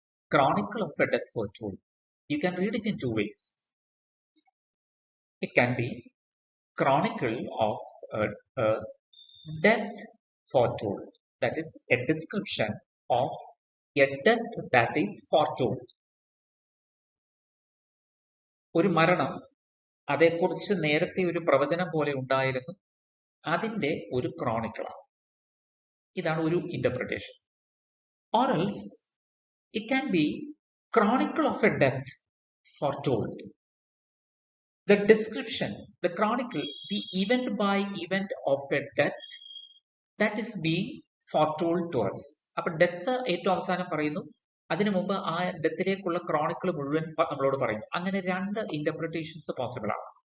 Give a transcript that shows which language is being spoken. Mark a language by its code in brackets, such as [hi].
[en] Chronicle of a Death Foretold. You can read it in two ways. It can be Chronicle of a death foretold. That is a description of a death that is foretold. [ml] ഒരു മരണം അതേക്കുറിച്ച് നേരത്തെ ഒരു പ്രവചനം പോലെ ഉണ്ടായിരുന്നു, അതിന്റെ ഒരു ക്രോണിക്കിളാണ്. ഇതാണ് ഒരു interpretation. [en] Or else it can be chronicle of a death foretold. The description, the chronicle, the event by event of a death that is being foretold to us. [ml] അപ്പൊ ഡെത്ത് ഏറ്റവും അവസാനം പറയുന്നു, അതിനു മുമ്പ് ആ ഡെത്തിലേക്കുള്ള ക്രോണിക്കിൾ മുഴുവൻ നമ്മളോട് പറയുന്നു. അങ്ങനെ രണ്ട് ഇന്റർപ്രിട്ടേഷൻസ് പോസിബിൾ ആണ്.